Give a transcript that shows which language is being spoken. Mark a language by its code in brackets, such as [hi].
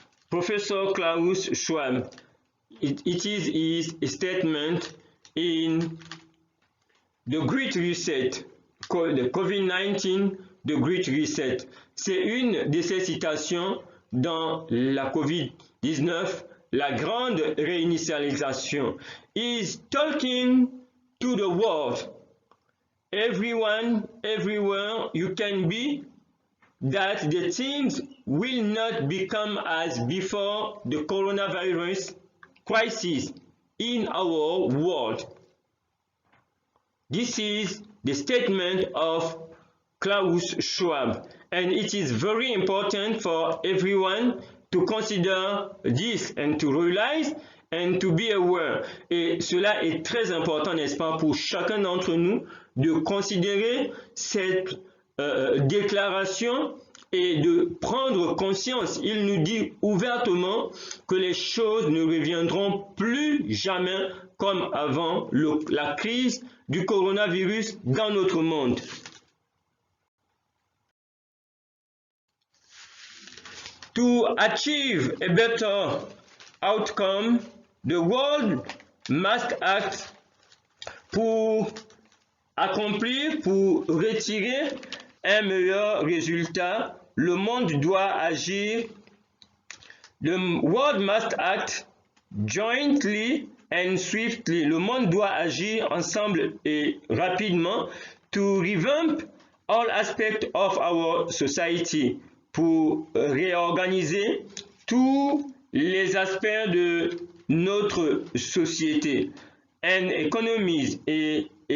[en] Professor Klaus Schwab, it is his statement in the Great Reset, the COVID-19 the Great Reset. [fr] C'est une de ces citations dans la COVID-19, la grande réinitialisation. [en] He's talking to the world. Everyone, everywhere you can be, that the things will not become as before the coronavirus crisis in our world. This is the statement of Klaus Schwab, and it is very important for everyone to consider this and to realize and to be aware. [fr] Et cela est très important, n'est-ce pas, pour chacun d'entre nous de considérer cette déclaration et de prendre conscience. Il nous dit ouvertement que les choses ne reviendront plus jamais comme avant la crise du coronavirus dans notre monde. [en] To achieve a better outcome, the world must act [fr] pour accomplir, pour retirer un meilleur résultat. Le monde doit agir. [en] The world must act jointly and swiftly. [fr] Le monde doit agir ensemble et rapidement [en] to revamp all aspects of our society, [fr] pour réorganiser tous les aspects de notre société [en] and economies [fr] et